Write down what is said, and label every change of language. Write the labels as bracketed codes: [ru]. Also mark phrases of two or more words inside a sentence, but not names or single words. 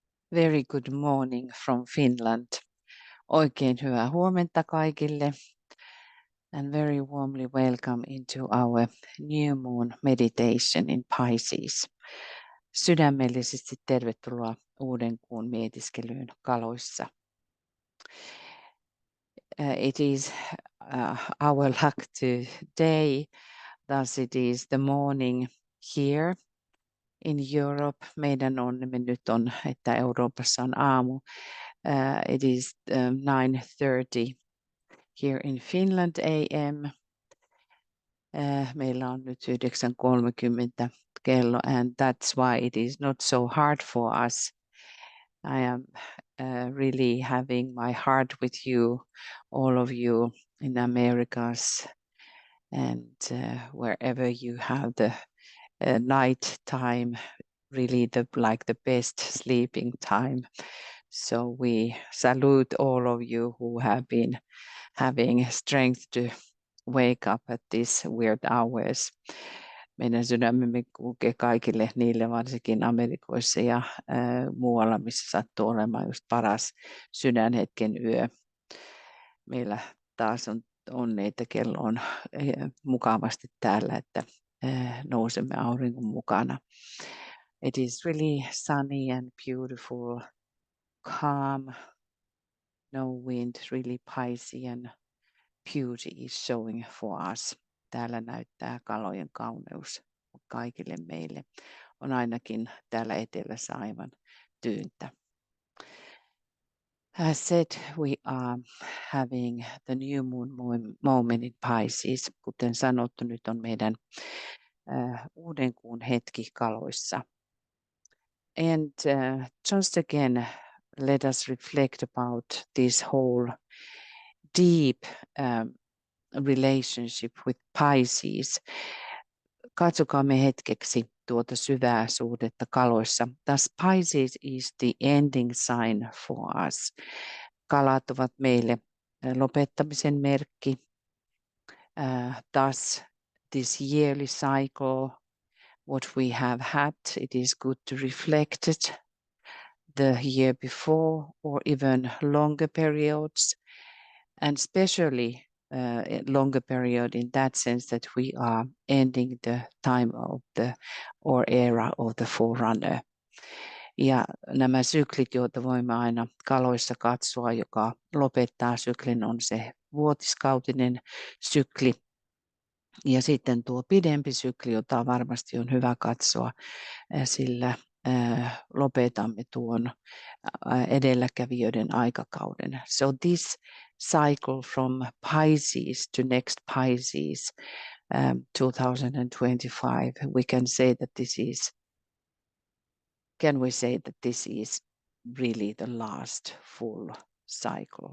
[en] Very good morning from Finland. [fi] Oikein hyvää huomenta kaikille. [en] And very warmly welcome into our new moon meditation in Pisces. [fi] Sydämellisesti tervetuloa uuden kuun mietiskelyyn kaloissa. [en] It is our luck today, thus it is the morning here in Europe. [fi] Meidän onnemme nyt on, että Euroopassa on aamu. [en] It is 9:30 here in Finland AM. [fi] Meillä on nyt 9:30 kello, [en] and that's why it is not so hard for us. I am really having my heart with you, all of you in Americas, and wherever you have the night time, really the best sleeping time. So we salute all of you who have been having strength to wake up at these weird hours. [fi] Meidän sydämemme kulkee kaikille niille, varsinkin Amerikoissa ja muualla, missä sattuu olemaan just paras sydänhetken yö. Meillä taas on onni, että kello on mukavasti täällä, että nousemme auringon mukana. [en] It is really sunny and beautiful, calm, no wind, really Piscean beauty is showing for us. [fi] Täällä näyttää kalojen kauneus kaikille meille. On ainakin täällä etelässä aivan tyyntä. [en] As said, we are having the new moon moment in Pisces. [fi] Kuten sanottu, nyt on meidän uuden kuun hetki kaloissa. [en] And just again, let us reflect about this whole deep relationship with Pisces. [fi] Katsokaamme hetkeksi tuota syvää suhdetta kaloissa. [en] Thus Pisces is the ending sign for us. [fi] Kalat ovat meille lopettamisen merkki. [en] Thus this yearly cycle, what we have had, it is good to reflect it the year before or even longer periods, and especially longer period in that sense that we are ending the time of or era of the forerunner. [fi] Ja nämä syklit, joita voimme aina kaloissa katsoa, joka lopettaa syklin, on se vuotiskautinen sykli. Ja sitten tuo pidempi sykli, jota varmasti on hyvä katsoa, sillä lopetamme tuon edelläkävijöiden aikakauden. [en] So this cycle from Pisces to next Pisces 2025, we can say that this is really the last full cycle.